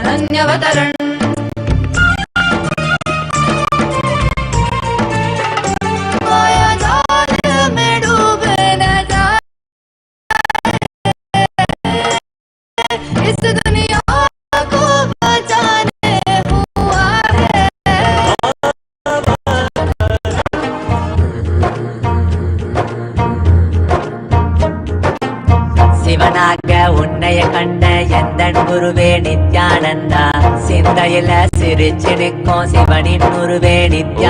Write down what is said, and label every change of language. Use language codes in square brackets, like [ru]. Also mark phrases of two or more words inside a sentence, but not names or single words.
[hi] चैतन्यवतरण माया जाल में डूबे न जाए इस दुनिया को बचाने हुआ है [ta] சிவனாக உன்னைய கண்ட எந்தன் குருவே நித்யானந்தா சிந்தையில சிரிச்சு நிற்கும் சிவனின் குருவே நித்யா